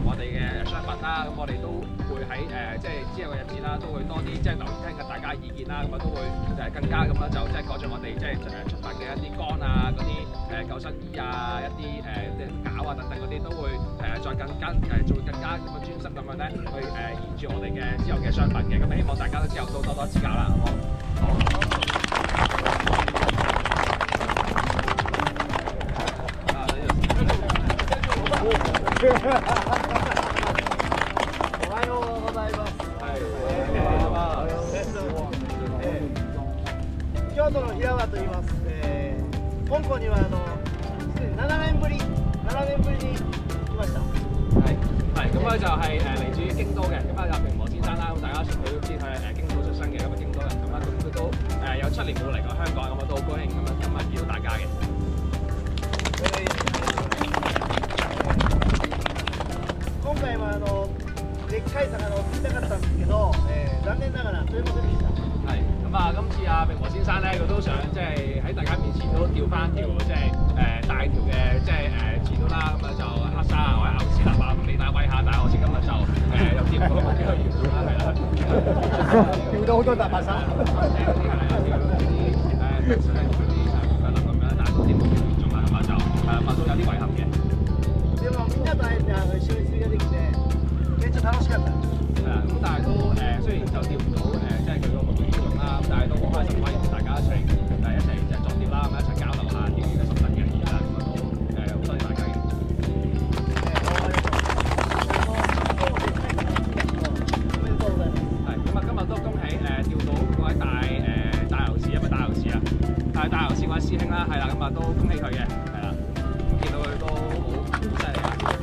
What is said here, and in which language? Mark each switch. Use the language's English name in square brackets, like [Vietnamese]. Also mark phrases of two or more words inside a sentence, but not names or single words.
[Cantonese] 我哋嘅商品啦，咁我哋都會喺即係之後嘅日子啦，都會多啲即係留意聽嘅大家意見啦，咁都會更加咁樣就即係改進我哋即係出發嘅一啲竿啊，嗰啲救生衣啊，一啲即係鉸啊等等嗰啲都會再更加做更加咁嘅專心咁樣咧去延住我哋嘅之後嘅商品嘅，咁希望大家都之後都多多指教啦，好冇？好。 [Japanese] おはようございます。京都の平和と言います。香港には7年ぶりに来ました。 [Cantonese] 係，咁咧就係嚟自於京都嘅，咁啊阿平和先生啦，咁大家佢都知佢係京都出身嘅，咁啊京都人，咁啊咁佢都有7年冇嚟過香港，咁啊都好高興，咁啊今日見到大家嘅。 [Japanese] 今回はでっかい魚を釣りたかったんですけど、残念ながら釣れませんでした。 [Cantonese] 係，咁啊今次阿平和先生咧，佢都想即係喺大家面前都釣翻條即係大條嘅即係刺刀啦，咁啊就黑沙啊或者牛屎臘啊，咁俾大家威下，但係我知今日就有釣唔到幾個魚啦，係啦，釣到好多大白鯊。有啲係啦，有啲嗰啲咁樣，但係都釣唔到嚴重啦，咁啊就都有啲遺憾嘅。 [Japanese] でもみんなと會えて一緒に釣りができてめっちゃ楽しかった。 [Cantonese] 係啦，咁但係都雖然就釣唔到即係佢個目標嚴重啦，咁但係都好開心可以同大家一齊即係作釣啦，咁一齊交流下釣魚嘅心得嘅，咁啊都好多謝大家嘅。係咁啊，今日都恭喜釣到嗰位大牛士，因為大牛士啊，係大牛士嗰位師兄啦，係啦，咁啊都恭喜佢嘅，係啦，咁見到佢都好犀利啊！